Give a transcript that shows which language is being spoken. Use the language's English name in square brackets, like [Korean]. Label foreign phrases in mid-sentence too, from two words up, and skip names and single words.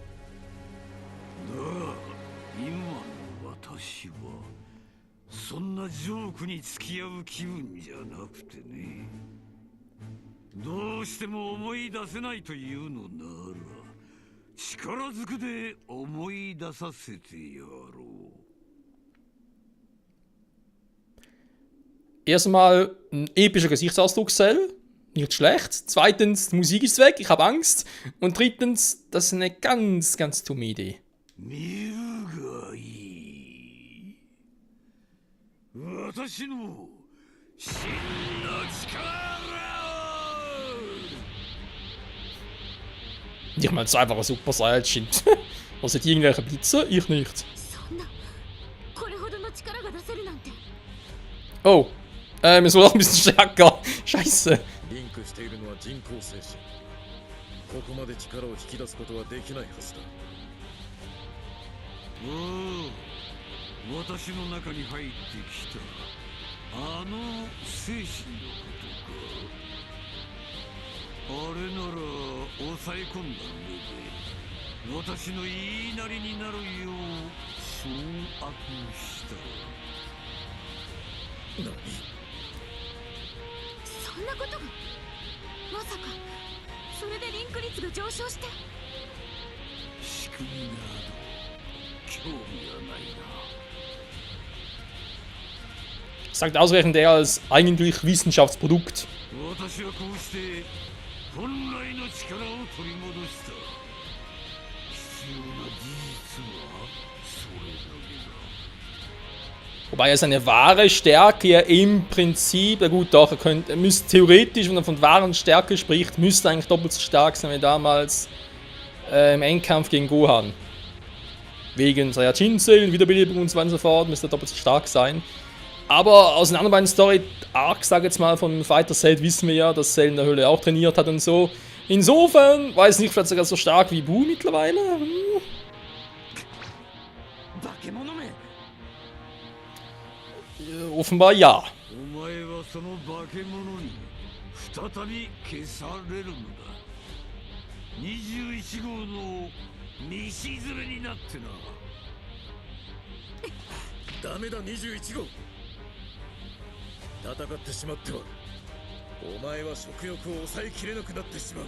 [Japanese] だが今の私はそんなジョークに付き合う気分じゃなくてね。どうしても思い出せないというのなら、力ずくで思い出させてやろう。 [German] Erstmal ein epischer Gesichtsausdruck, Cell. Nicht schlecht. Zweitens, die Musik ist weg, ich habe Angst. Und drittens, das ist eine ganz, ganz dumme Idee. [Japanese] 見るがいい。私の真の力を。 [German] Ich meine, es ist einfach ein Super Saiyajin. Was hat irgendwelche Blitze? Ich nicht. [Japanese] そんなこれほどの力が出せるなんて。 [German] Oh, wir sollen auch ein bisschen stärker. Scheiße. [Japanese] リンクしているのは人工精神。ここまで力を引き出すことはできないはずだ。おお、私の中に入ってきたあの精神のことか。あれなら抑え込んだ上で私の言いなりになるよう掌握した。何？そんなことが。まさかそれでリンク率が上昇して。仕組みなど興味はないな。 [German] Sagt ausgerechnet er als eigentlich Wissenschaftsprodukt. [Japanese] 私はこうして本来の力を取り戻した。必要な事実はそれだけだ。 [German] Wobei er seine wahre Stärke ja im Prinzip, ja gut, doch, er müsste theoretisch, wenn er von wahren Stärke spricht, müsste eigentlich doppelt so stark sein wie damals im Endkampf gegen Gohan. Wegen Saiyajin-Zellen, Wiederbelebung und so weiter und so fort, müsste er doppelt so stark sein. Aber aus den anderen beiden Story-Arcs, sag jetzt mal, von Fighter Cell wissen wir ja, dass Cell in der Höhle auch trainiert hat und so. Insofern, weiß nicht, vielleicht sogar so stark wie Buu mittlerweile. Offenbar ja. [Japanese] お前はその化け物に再び消されるのだ。21号の道連れになってな。ダメだ21号。戦ってしまってはお前は食欲を抑えきれなくなってしまう。